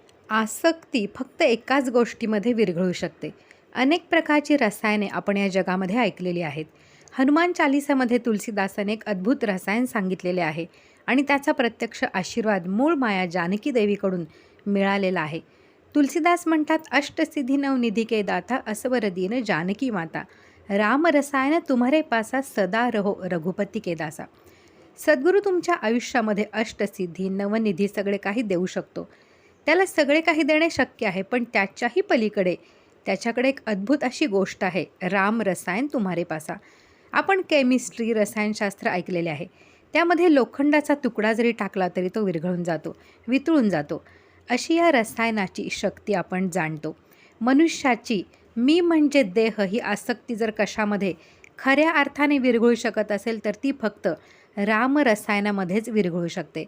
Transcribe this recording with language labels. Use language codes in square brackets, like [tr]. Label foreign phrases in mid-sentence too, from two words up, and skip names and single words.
[mr] आसक्ती फक्त एकाच गोष्टीमध्ये विरघळू शकते. अनेक प्रकारची रसायने आपण या जगामध्ये ऐकलेली आहेत. हनुमान चालीसामध्ये तुलसीदासाने एक अद्भुत रसायन सांगितलेले आहे आणि त्याचा प्रत्यक्ष आशीर्वाद मूळ माया जानकी देवीकडून मिळालेला आहे. तुलसीदास म्हणतात, [awa] अष्टसिद्धी नवनिधी के दाता असवर दीन जानकी माता, राम रसायन तुम्हारे पासा सदा रहो रघुपती के दासा. [mr] सद्गुरू तुमच्या आयुष्यामध्ये अष्टसिद्धी नवनिधी सगळे काही देऊ शकतो. त्याला सगळे काही देणे शक्य आहे, पण त्याच्याही पलीकडे त्याच्याकडे एक अद्भुत अशी गोष्ट आहे, [awa] राम रसायन तुम्हारे पासा. [mr] आपण केमिस्ट्री रसायनशास्त्र ऐकलेले आहे. त्यामध्ये लोखंडाचा तुकडा जरी टाकला तरी तो विरघळून जातो, वितळून जातो. अशी या रसायनाची शक्ती आपण जाणतो. मनुष्याची मी म्हणजे देह ही आसक्ती जर कशामध्ये खऱ्या अर्थाने विरघळू शकत असेल तर ती फक्त राम रसायनामध्येच विरघळू शकते.